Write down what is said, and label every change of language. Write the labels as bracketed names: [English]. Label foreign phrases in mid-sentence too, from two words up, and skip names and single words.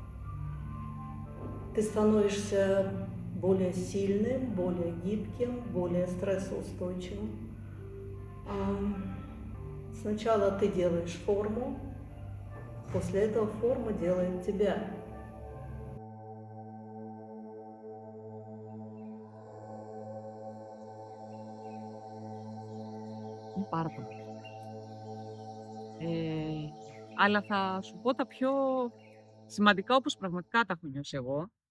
[Russian] Ты становишься более сильным, более гибким, более стрессоустойчивым. Сначала ты делаешь форму, после этого форма делает тебя. [Greek] Είναι πάρα πολύ. Αλλά θα σου πω τα πιο σημαντικά, όπως πραγματικά τα έχω νιώσει εγώ.